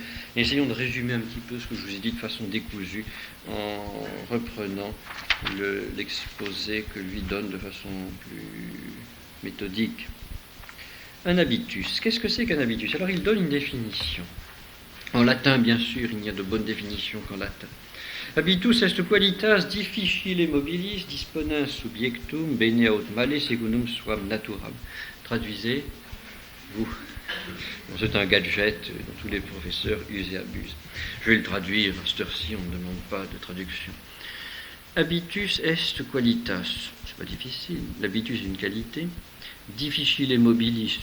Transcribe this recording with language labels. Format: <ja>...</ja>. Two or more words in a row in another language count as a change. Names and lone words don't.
<fr>Essayons de résumer un petit peu ce que je vous ai dit de façon décousue en reprenant l'exposé que lui donne de façon plus méthodique. Un habitus. Qu'est-ce que c'est qu'un habitus? Alors il donne une définition. En latin, bien sûr, il n'y a de bonne définition qu'en latin.</fr> <la>Habitus est qualitas difficile mobilis disponens subjectum bene aut male secundum suam naturam.</la> <fr>Traduisez, vous. C'est un gadget dont tous les professeurs usent et abusent. Je vais le traduire, à cette heure-ci, on ne demande pas de traduction.</fr> <la>Habitus est qualitas.</la> <fr>C'est pas difficile. L'habitus est une qualité.</fr> <la>Difficile mobilis.</la>